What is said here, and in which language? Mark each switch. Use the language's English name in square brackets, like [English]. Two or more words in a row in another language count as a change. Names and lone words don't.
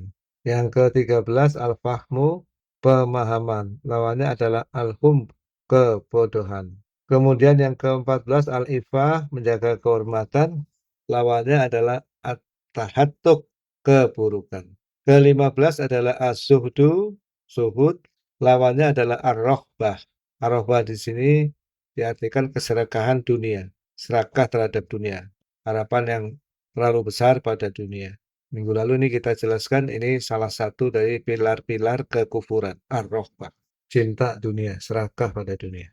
[Indonesian] Yang ke-13 al-fahmu, pemahaman. Lawannya adalah al-hum, kebodohan. Kemudian yang ke-14 al-ifah, menjaga kehormatan. Lawannya adalah at-tahattuk, keburukan. Ke-15 adalah as-suhdu, suhud. Lawannya adalah ar-rohbah. Ar-rohbah di sini diartikan keserakahan dunia, serakah terhadap dunia, harapan yang terlalu besar pada dunia. Minggu lalu ini kita jelaskan ini salah satu dari pilar-pilar kekufuran, ar-rohbah, cinta dunia, serakah pada dunia.